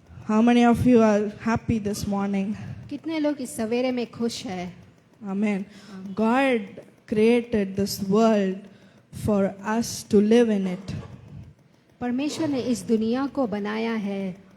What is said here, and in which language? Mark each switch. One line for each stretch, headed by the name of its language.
English: How many of you are happy this morning?
Hindi: कितने लोग इस सवेरे में खुश है?
English: Amen. God created this world for us to live in it.
Hindi: परमेश्वर ने इस दुनिया को बनाया है